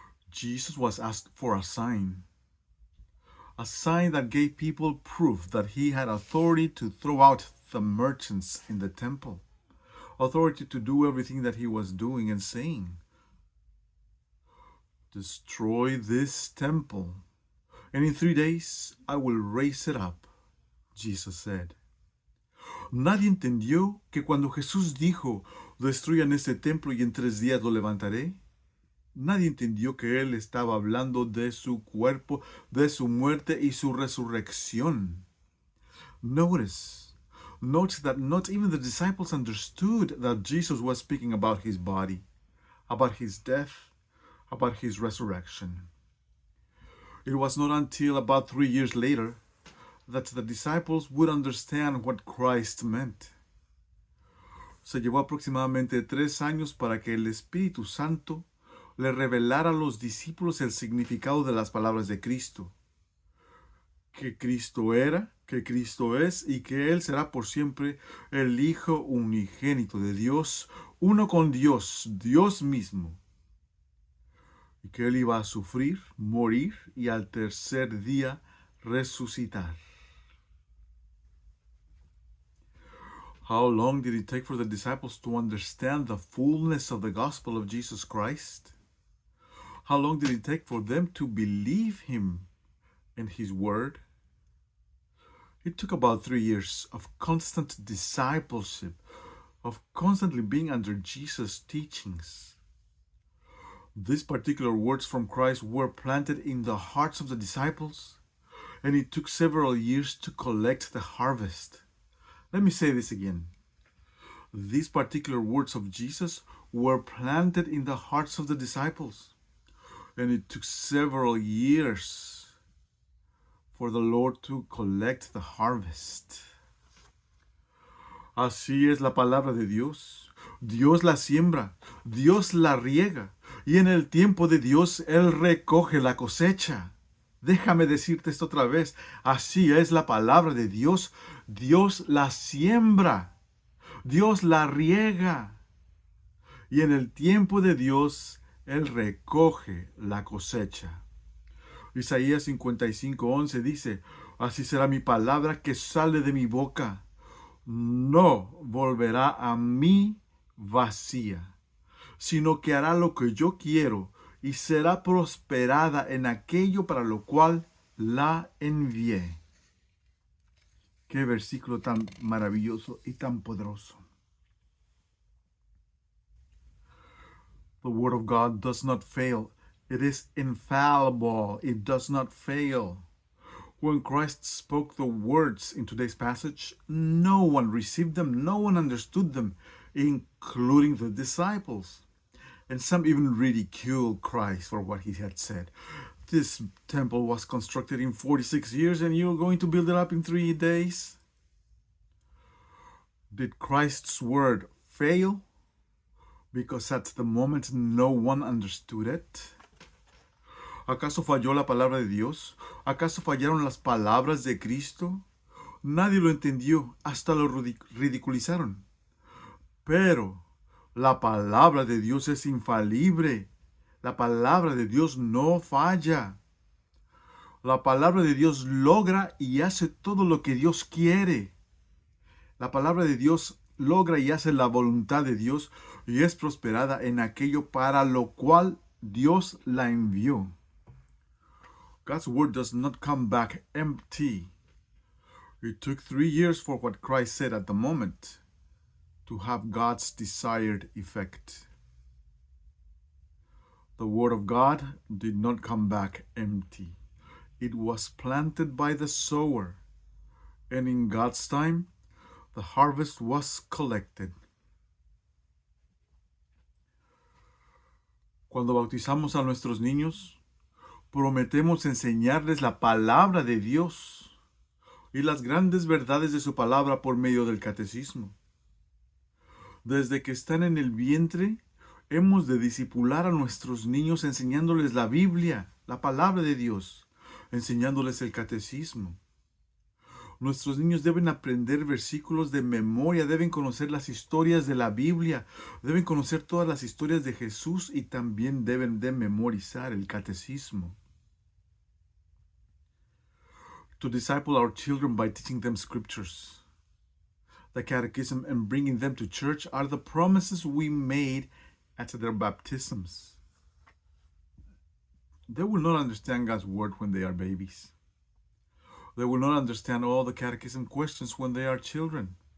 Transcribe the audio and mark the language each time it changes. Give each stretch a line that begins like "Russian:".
English: Jesus was asked for a sign that gave people proof that he had authority to throw out the merchants in the temple, authority to do everything that he was doing and saying. Destroy this temple, and in 3 days I will raise it up, Jesus said.
Spanish: Nadie entendió que cuando Jesús dijo, destruyan este templo y en 3 días lo levantaré, nadie entendió que él estaba hablando de su cuerpo, de su muerte y su resurrección.
English: Notice that not even the disciples understood that Jesus was speaking about his body, about his death, about his resurrection. It was not until about 3 years later that the disciples would understand what Christ meant.
Spanish: Se llevó aproximadamente 3 años para que el Espíritu Santo le revelara a los discípulos el significado de las palabras de Cristo. Que Cristo era, que Cristo es y que Él será por siempre el Hijo unigénito de Dios, uno con Dios, Dios mismo. Y que Él iba a sufrir, morir y al tercer día resucitar.
English: How long did it take for the disciples to understand the fullness of the gospel of Jesus Christ? How long did it take for them to believe him and his word? It took about 3 years of constant discipleship, of constantly being under Jesus' teachings. These particular words from Christ were planted in the hearts of the disciples, and it took several years to collect the harvest. Let me say this again. These particular words of Jesus were planted in the hearts of the disciples, and it took several years for the Lord to collect the harvest.
Spanish: Así es la palabra de Dios. Dios la siembra, Dios la riega, y en el tiempo de Dios Él recoge la cosecha. Déjame decirte esto otra vez. Así es la palabra de Dios. Dios la siembra, Dios la riega, y en el tiempo de Dios Él recoge la cosecha. Isaías 55:11 dice, Así será mi palabra que sale de mi boca. No volverá a mí vacía, sino que hará lo que yo quiero y será prosperada en aquello para lo cual la envié. Qué versículo tan maravilloso y tan poderoso.
English: The word of God does not fail. It is infallible. It does not fail. When Christ spoke the words in today's passage, no one received them, no one understood them, including the disciples. And some even ridiculed Christ for what he had said. This temple was constructed in 46 years and you're going to build it up in 3 days? Did Christ's word fail? Because at the moment no one understood it.
Spanish: ¿Acaso falló la palabra de Dios? ¿Acaso fallaron las palabras de Cristo? Nadie lo entendió, hasta lo ridiculizaron. Pero la palabra de Dios es infalible. La palabra de Dios no falla. La palabra de Dios logra y hace todo lo que Dios quiere. La palabra de Dios logra y hace la voluntad de Dios y es prosperada en aquello para lo cual Dios la envió.
English: God's word does not come back empty. It took 3 years for what Christ said at the moment to have God's desired effect. The word of God did not come back empty. It was planted by the sower, and in God's time, the harvest was collected.
Spanish: Cuando bautizamos a nuestros niños, prometemos enseñarles la palabra de Dios y las grandes verdades de su palabra por medio del catecismo. Desde que están en el vientre, hemos de discipular a nuestros niños enseñándoles la Biblia, la palabra de Dios, enseñándoles el catecismo. Nuestros niños deben aprender versículos de memoria, deben conocer las historias de la Biblia, deben conocer todas las historias de Jesús y también deben de memorizar el catecismo.
English: To disciple our children by teaching them scriptures, the catechism, and bringing them to church are the promises we made at their baptisms. They will not understand God's word when they are babies. They will not understand all the catechism questions when they are children.